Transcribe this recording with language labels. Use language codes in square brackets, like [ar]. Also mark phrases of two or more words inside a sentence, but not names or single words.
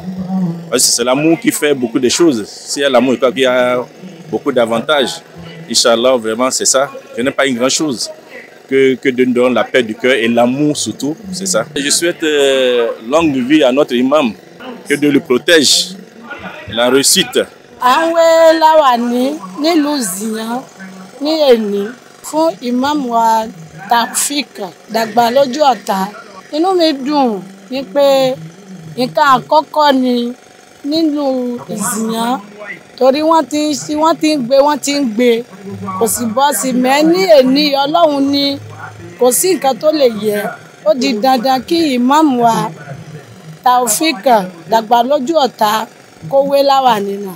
[fr] Parce que c'est l'amour qui fait beaucoup de choses. S'il y a l'amour, il y a beaucoup d'avantages. Inch'Allah, vraiment, c'est ça. Ce n'est pas une grande chose que de nous donner la paix du cœur et l'amour surtout, c'est ça. Je souhaite longue vie à notre imam, que Dieu le protège, la réussite. [yo] Awe lawani ni Zion ni eni fún imam wa Taofeek Dàgbà lójú ọ̀tá. Inú mi dùn ní pé nǹkan àkọ́kọ́ ni nínú Zion torí wọ́n ti ń gbé kò sì bọ́ sí mẹ́ ní èní Ọlọ́run ní kò sí nǹkan tó lè yẹ ó di dandan kí imam wa Taofeek Dàgbà lójú ọ̀tá kówé láwàní náà.